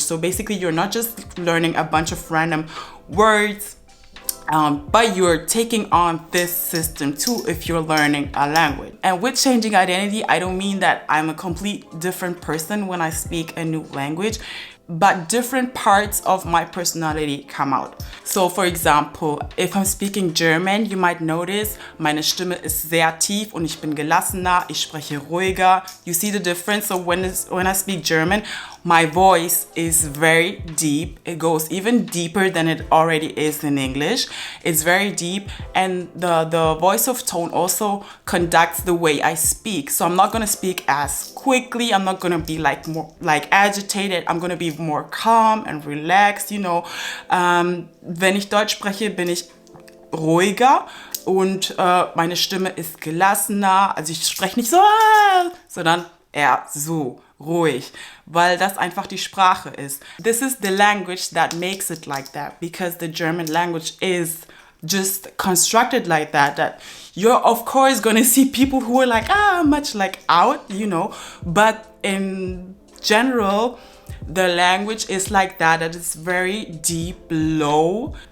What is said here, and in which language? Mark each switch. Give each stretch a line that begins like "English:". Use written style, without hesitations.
English: So basically, you're not just learning a bunch of random words, but you're taking on this system too if you're learning a language. And with changing identity, I don't mean that I'm a complete different person when I speak a new language, but different parts of my personality come out. So for example, if I'm speaking German, you might notice
German: meine Stimme ist sehr tief und ich bin gelassener, ich spreche ruhiger.
English: You see the difference? So when I speak German, my voice is very deep. It goes even deeper than it already is in English. It's very deep, and the voice of tone also conducts the way I speak. So I'm not gonna speak as quickly. I'm not gonna be like more like agitated. I'm gonna be more calm and relaxed, you know.
German: Wenn ich Deutsch spreche, bin ich ruhiger und meine Stimme ist gelassener. Also ich spreche nicht so, sondern eher so ruhig, weil das einfach die Sprache ist.
English: This is the language that makes it like that, because the German language is just constructed like that, that you're of course gonna see people who are like, much like out, you know, but in general, the language is like that, that it's very deep, low.